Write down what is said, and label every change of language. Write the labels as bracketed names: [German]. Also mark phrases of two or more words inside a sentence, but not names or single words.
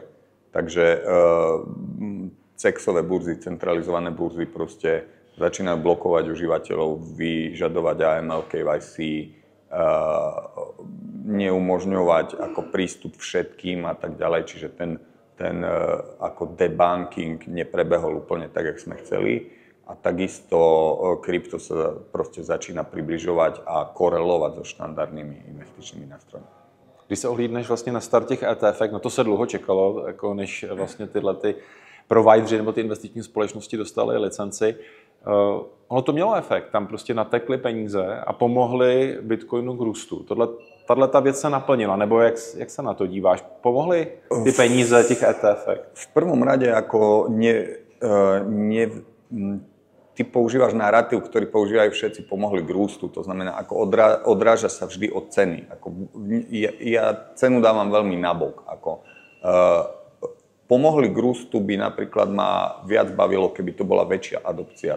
[Slovak] Takže CEX-ové burzy, centralizované burzy proste začínajú blokovať užívateľov, vyžadovať AML, KYC, neumožňovať ako prístup všetkým a tak ďalej. Čiže ten ako debunking neprebehol úplne tak, jak sme chceli. A takisto krypto sa proste začína približovať a korelovať so štandardnými investičnými nástrojmi. [Czech] Když se ohlídneš vlastně na start těch ETF, no to se dlouho čekalo, jako než vlastně tyhle ty provideři nebo ty investiční společnosti dostaly licenci. Ono to mělo efekt, tam prostě natekly peníze a pomohly Bitcoinu k růstu. Tahle ta věc se naplnila, nebo jak se na to díváš? Pomohly ty peníze těch ETF? [Slovak] V prvom rade ako ty používaš narratív, ktorý používajú všetci, pomohli [Czech] k růstu. [Slovak] To znamená, ako odráža sa vždy od ceny. Ja cenu dávam veľmi nabok. Pomohli [Czech] k růstu [Slovak] by napríklad ma viac bavilo, keby to bola väčšia adopcia.